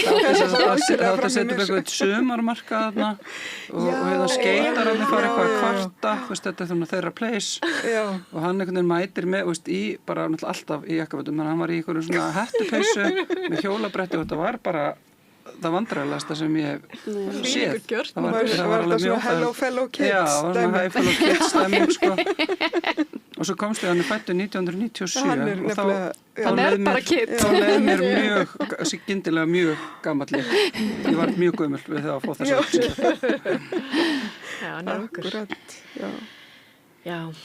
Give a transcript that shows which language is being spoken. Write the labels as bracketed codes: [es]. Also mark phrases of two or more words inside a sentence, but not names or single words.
[is] það setjum eitthvað sumarmarka þarna og skeitar hann fara eitthvað að kvarta, þetta er svona þeirra place og hann einhvern veginn mætir með bara alltaf í jakkafötum, hann var í einhverjum svona hettupeysu með hjólabretti og þetta var bara það vandræðalegasta sem ég hef séð. Það var alltaf svona [en] hello fellow kids. [is] Já, það var svona [en] hello fellow kids [is] stemming, Og svo komst ég, hann fættu 1997 og hann er bara kid. Þá leið mér skyndilega mjög gamall. Ég var mjög gömul við það að fá þessa upplýsingar. Já, nokkur. Já.